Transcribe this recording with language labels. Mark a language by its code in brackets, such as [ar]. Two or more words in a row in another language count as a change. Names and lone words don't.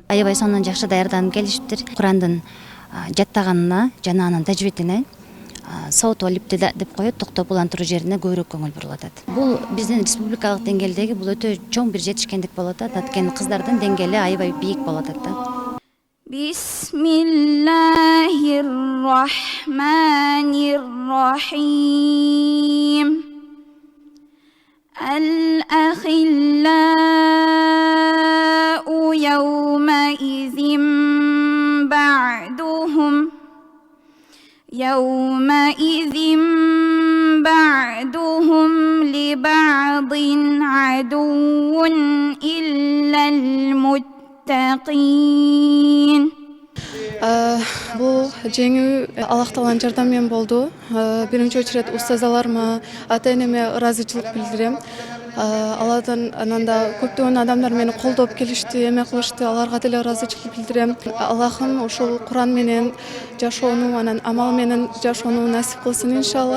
[ky] Аябай сонун жакшы даярданып келишиптир. Курандын жаттаганына жана анын тажвидине сауат алипти деп коет, токтоп улантыруу жерине көбүрөөк көңүл бурулуп атат. Бул биздин республикалык деңгээлдеги бул өтө чоң бир жетишкендик болуп атат. Анткени кыздардын деңгээли аябай бийик болуп атат да. [ar] Bismillahirrahmanirrahim. الأخلاء يومئذ بعضهم لبعض عدو إلا المتقين. [ky] Бул жеңүү Аллах Тааланын жардамы менен болду. Биринчи очередь устазаларыма, ата-энеме ыраазычылык билдирем. Алардан ананда көптөгөн адамдар мени колдоп келишти, эме кылышты. Аларга деле ыраазычылык билдирем. Аллахым ушул Куран менен жашоону, анан амал менен жашоону насип кылсын иншалла.